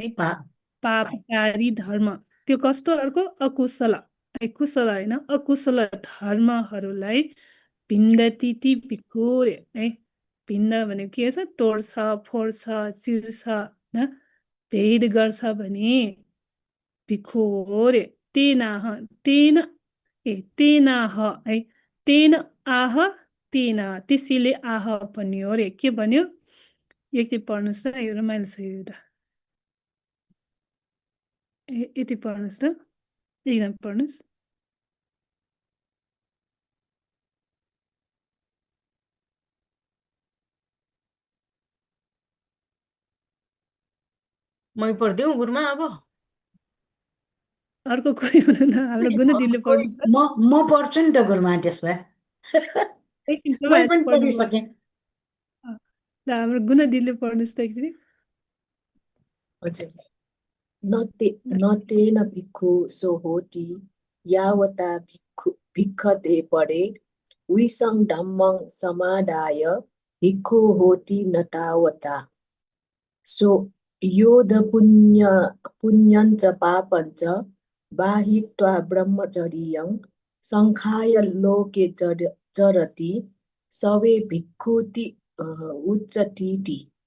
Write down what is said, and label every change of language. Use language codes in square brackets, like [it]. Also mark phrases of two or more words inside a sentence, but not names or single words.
[ne] पापकारी धर्म, त्यो कस्तो? अर्को अकुशल है, कुशल होइन, अकुशल धर्महरूलाई भिन्दती भिक्षु है। भिन्द भनेको के छ? तोड्छ फोड्छ चिर्छ भेद गर्छ भने भिखु हो रे तेनाह है [pi] तेन आह [ne] तेना त्यसैले आह भन्यो रे के भन्यो एकचोटि पढ्नुहोस् त यो रमाइलो छ यो एउटा यति पढ्नुहोस् त एकजना पढ्नुहोस् मै पढ्दिउँ गुरुमा अब अर्को कोही हुनुहुन्न हाम्रो गुना दिदीले पढ्नुहोस् त म पढ्छु नि त गुरुमा त्यसो भए एकछिन मै तपाईहरु पनि पढ्नु पढिसकेँ ल हाम्रो गुना दिदीले पढ्नुहोस् त एकचोटि [pi] हजुर न तेन भिक्खु सो होति यावता भिक्खते परे विसं धम्मं समादाय भिक्खु होति न तावता सो योध पुण्यञ्च पापञ्च बाहित्वा ब्रह्मचर्यं संखाय लोके चरति सवे भिक्खुति उच्चतीति